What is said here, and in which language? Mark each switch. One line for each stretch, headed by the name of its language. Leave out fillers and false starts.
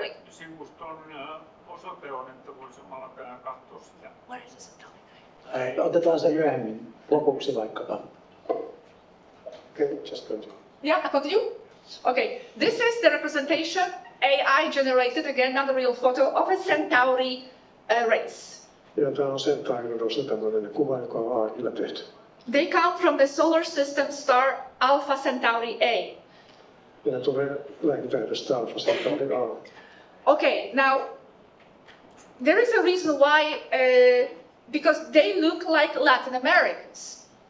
Finnish: Sivuston osoite on, että voi samalla käydä katsoa sitä.
English: Where is it?
Finnish: Otetaan se myöhemmin lopuksi vaikkapa.
English: Okay, just continue. Yeah, I continue? Okay, this is the representation, AI generated, again, not a real photo, of a Centauri race.
Finnish: Ja tämä on Centaurirodusta tämmöinen kuva, joka on AI:lla tehty.
English: They come from the solar system star Alpha Centauri A.
Finnish: Ja ne tulee lähitähdestä Alpha Centauri A.
English: Okay, now, there is a reason why, because they look like Latin Americans.